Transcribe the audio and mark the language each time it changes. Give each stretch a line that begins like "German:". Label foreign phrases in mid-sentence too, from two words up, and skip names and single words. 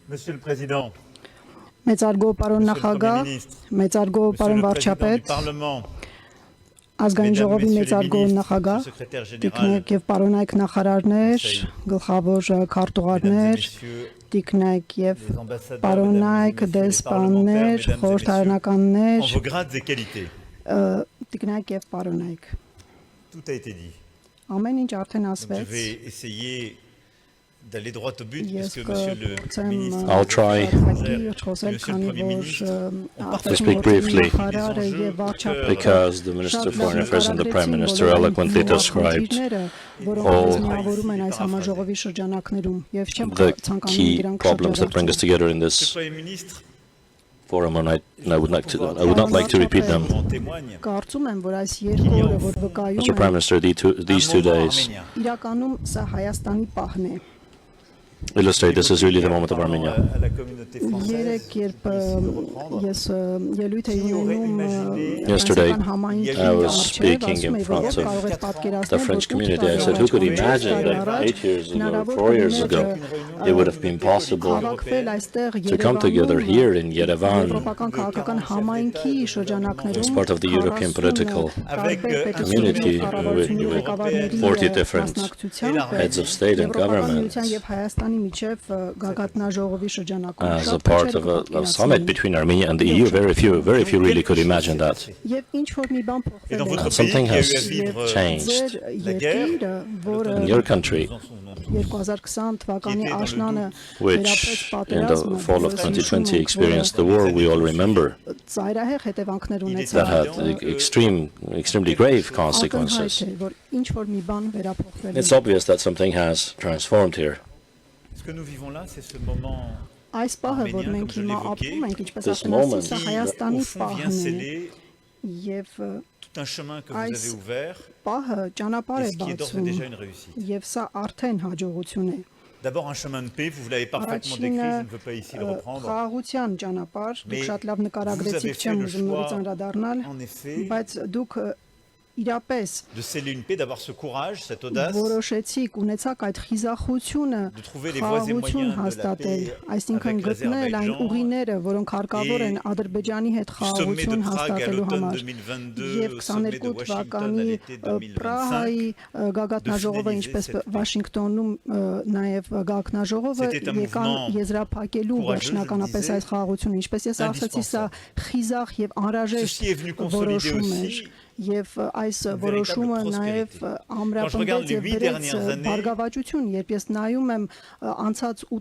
French: Monsieur le Président,
Armenian: Մեծարգո պարոն
French: Monsieur le Premier
Armenian: նախագահ,
French: ministre,
Armenian: մեծարգո
French: Monsieur
Armenian: պարոն
French: le Président du
Armenian: վարչապետ,
French: Parlement,
Armenian: ազգային
French: Mesdames,
Armenian: ժողովի
French: Messieurs les
Armenian: մեծարգո
French: ministres,
Armenian: նախագահ,
French: le secrétaire général,
Armenian: տիկնեք եւ պարոնայք նախարարներ, գլխավոր
French: Mesdames et
Armenian: քարտուղարներ,
French: Messieurs
Armenian: տիկնեք եւ
French: les ambassadeurs,
Armenian: պարոնայք,
French: Mesdames et Messieurs les
Armenian: դեսպաններ,
French: parlementaires, Mesdames et Messieurs,
Armenian: խորհրդարանականներ,
French: en vos grades et qualités.
Armenian: տիկնեք եւ պարոնայք։
French: Tout a été dit.
Armenian: Ամեն ինչ արդեն
French: Donc je
Armenian: ասվեց։
French: vais essayer d'aller droit au but,
Armenian: Ես
French: puisque Monsieur le
Armenian: կփորձեմ
French: ministre
English: I'll try
Armenian: խոսել,
French: Monsieur le
Armenian: քանի
French: Premier
Armenian: որ
French: ministre,
English: to speak briefly
Armenian: նախարարը եւ վարչապետը
English: because the Minister of Foreign Affairs and the Prime Minister eloquently described all
Armenian: որոնք այս համաժողովի շրջանակներում եւ չեմ
English: the
Armenian: ցանկանում
English: key
Armenian: դրանք
English: problems that bring us together in
French: Monsieur
English: this
French: le Premier ministre,
English: forum, and I would not like to repeat them.
French: en témoigne.
Armenian: Կարծում եմ, որ այս երկու օրը, որ վկայում
English: Mr. Prime
Armenian: են,
English: Minister, these
French: Un
English: 2
French: moment
English: days
French: arménien.
Armenian: իրականում սա Հայաստանի պահն է։
English: illustrate this is really the moment of
French: Parlant
English: Armenia.
French: à la communauté française,
Armenian: Երեք երբ ես ելույթ էի ունենում
English: Yesterday,
Armenian: համայնքի
English: I was
Armenian: առջև,
English: speaking
Armenian: ասում
English: in
Armenian: էի,
English: front
Armenian: որ
English: of
Armenian: կարող եք պատկերացնել,
English: the French community. I said, who could imagine that 8 years ago, 4 years ago, it would have been possible to come together here in Yerevan
Armenian: Եվրոպական քաղաքական համայնքի շրջանակներում
English: as part of the European political community with 40 different heads of state and government
Armenian: եւ Հայաստանի միջև գագաթնաժողովի շրջանակում
English: as a part of a summit between Armenia and the EU. Very few really could imagine that.
Armenian: Եվ ինչ որ մի բան
French: Et dans
Armenian: փոխվել
French: votre
Armenian: է
French: pays
English: Something
French: qui a eu
English: has
French: à vivre
English: changed
French: la guerre,
Armenian: երկիրը, որը
English: in your country,
Armenian: 2020 թվականի աշնանը
English: which in the fall of 2020 experienced the war we all remember,
Armenian: ծայրահեղ հետևանքներ
English: that
Armenian: ունեցավ։
English: had extremely grave consequences.
Armenian: Ակնհայտ է, որ ինչ որ մի բան վերափոխվել
English: It's
Armenian: է։
English: obvious that something has transformed here.
French: ce que nous vivons là, c'est ce moment
Armenian: Այս պահը, որ
French: arménien,
Armenian: մենք
French: comme je
Armenian: հիմա
French: l'évoquais,
Armenian: ապրում ենք, ինչպես
English: this
Armenian: ասացի,
English: moment
Armenian: սա
French: qui,
Armenian: Հայաստանի
French: au fond, vient
Armenian: պահն է
French: sceller
Armenian: եւ
French: tout un chemin que vous
Armenian: Այս
French: avez ouvert,
Armenian: պահը ճանապարհ
French: et
Armenian: է
French: ce qui est d'ores et
Armenian: բացում
French: déjà une réussite.
Armenian: եւ սա արդեն հաջողություն է։
French: D'abord un chemin de paix, vous l'avez parfaitement décrit, je ne veux pas ici le reprendre.
Armenian: Խաղաղության ճանապարհ,
French: Mais
Armenian: դուք շատ լավ
French: vous
Armenian: նկարագրեցիք,
French: avez
Armenian: չեմ
French: fait le
Armenian: ուզում նորից
French: choix,
Armenian: անդրադառնալ,
French: En effet,
Armenian: բայց դուք իրապես
French: de sceller une paix, d'avoir ce courage, cette audace,
Armenian: որոշեցիք, ունեցաք այդ խիզախությունը
French: de trouver les voies et
Armenian: խաղաղություն
French: moyens de la
Armenian: հաստատել,
French: paix
Armenian: այսինքն
French: avec
Armenian: գտնել այն
French: l'Azerbaïdjan
Armenian: ուղիները, որոնք հարկավոր են Ադրբեջանի հետ
French: du sommet de
Armenian: խաղաղություն
French: Prague à
Armenian: հաստատելու
French: l'automne
Armenian: համար։
French: 2022,
Armenian: Եվ
French: au sommet de
Armenian: 22
French: Washington à
Armenian: թվականի
French: l'été 2025,
Armenian: Պրահայի գագաթնաժողովը,
French: de
Armenian: ինչպես
French: finaliser cette
Armenian: Վաշինգտոնում նաև գագաթնաժողովը
French: C'était un
Armenian: եկան
French: mouvement
Armenian: եզրափակելու
French: courageux,
Armenian: վերջնականապես
French: je le
Armenian: այս խաղաղությունը, ինչպես ես ասացի, սա խիզախ եւ անհրաժեշտ
French: Ceci est venu consolider
Armenian: որոշում էր
French: aussi
Armenian: եւ այս
French: une
Armenian: որոշումը
French: véritable
Armenian: նաև
French: Quand je regarde
Armenian: ամրապնդեց
French: les
Armenian: եւ
French: 8
Armenian: բերեց
French: dernières années,
Armenian: բարգավաճություն, երբ ես նայում եմ անցած 8